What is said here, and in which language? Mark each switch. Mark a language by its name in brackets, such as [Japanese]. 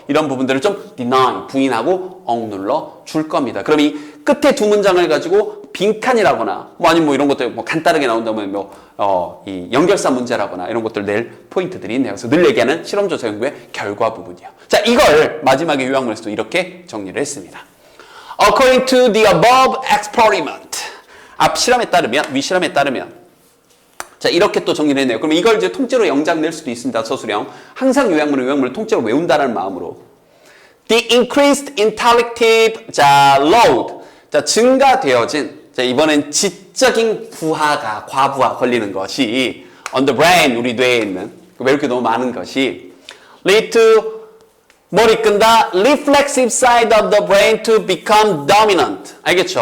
[Korean] 이런 부분들을 좀 deny 부인하고 억눌러 줄 겁니다. 그럼 이 끝에 두 문장을 가지고 빈칸이라거나 뭐 아니면 뭐 이런 것들 뭐 간단하게 나온다면 이 연결사 문제라거나 이런 것들 낼 포인트들이 있네요. 그래서 늘 얘기하는 실험조사 연구의 결과 부분이요. 자, 이걸 마지막에 요약문에서도 이렇게 정리를 했습니다. [English] According to the above experiment. [Korean] 앞 실험에 따르면, 위 실험에 따르면. 자, 이렇게 또 정리를 했네요. 그럼 이걸 이제 통째로 영작 낼 수도 있습니다. 서술형. 항상 요약문을 통째로 외운다는 마음으로. [English] The increased intellective, load. [Korean] 자, 증가되어진, 자, 이번엔 지적인 부하가, 과부하 걸리는 것이 [English] on the brain, [Korean] 우리 뇌에 있는, 왜 이렇게 너무 많은 것이 [English] lead to [Korean] 머리 끈다 [English] reflexive side of the brain to become dominant. [Korean] 알겠죠?